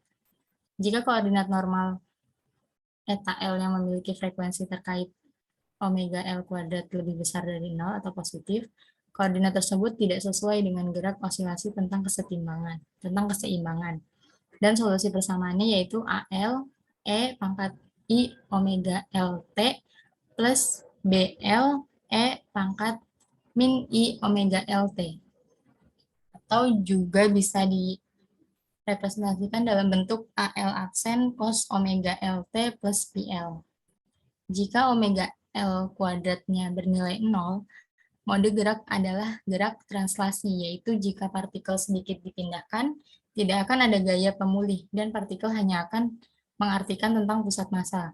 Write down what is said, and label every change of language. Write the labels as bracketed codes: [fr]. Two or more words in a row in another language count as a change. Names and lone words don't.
[id] Jika koordinat normal eta L yang memiliki frekuensi terkait omega L kuadrat lebih besar dari 0 atau positif, koordinat tersebut tidak sesuai dengan gerak osilasi tentang keseimbangan. Dan solusi persamaannya yaitu AL E pangkat I omega LT plus BL E pangkat min I omega LT. Atau juga bisa direpresentasikan dalam bentuk AL aksen cos omega LT plus PL. Jika omega L kuadratnya bernilai 0, mode gerak adalah gerak translasi, yaitu jika partikel sedikit dipindahkan, tidak akan ada gaya pemulih, dan partikel hanya akan mengartikan tentang pusat massa.